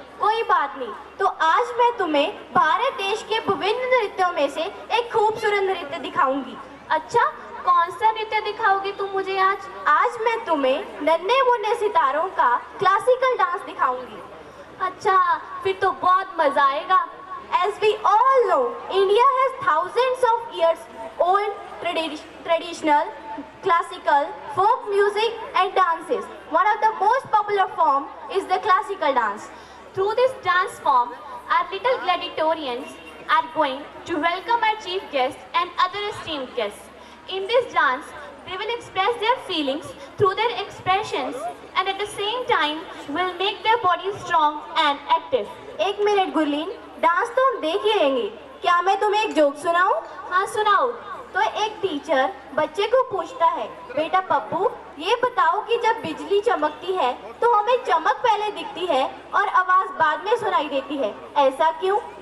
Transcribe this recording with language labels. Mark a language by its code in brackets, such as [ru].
[hi] कोई बात नहीं, तो आज मैं तुम्हें भारत देश के विभिन्न नृत्यों में से एक खूबसूरत नृत्य दिखाऊंगी। अच्छा, कौन सा नृत्य दिखाओगी तुम मुझे आज? आज मैं तुम्हें नन्हे मुन्ने सितारों का क्लासिकल डांस दिखाऊंगी। अच्छा, फिर तो बहुत मजा आएगा। [en] As we all know, India has thousands of years old traditional, classical, folk music and dances. One of the most popular form is the classical dance. Through this dance form, our little gladiatorians are going to welcome our chief guest and other esteemed guests. In this dance, they will express their feelings through their expressions and at the same time will make their bodies strong and active. [hi] एक minute Gurleen, dance तो हम देख ही लेंगे। क्या मैं तुम्हें एक joke सुनाऊं? हाँ सुनाओ। तो एक टीचर बच्चे को पूछता है, बेटा पप्पू, ये बताओ कि जब बिजली चमकती है तो हमें चमक पहले दिखती है और आवाज बाद में सुनाई देती है, ऐसा क्यों?